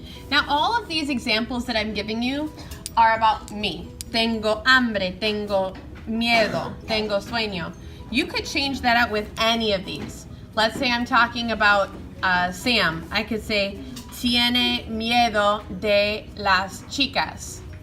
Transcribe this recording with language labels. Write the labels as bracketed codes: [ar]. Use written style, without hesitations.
[en] Now, all of these examples that I'm giving you are about me. [es] Tengo hambre, tengo miedo, tengo sueño. [en] You could change that out with any of these. Let's say I'm talking about Sam. I could say, [es] tiene miedo de las chicas.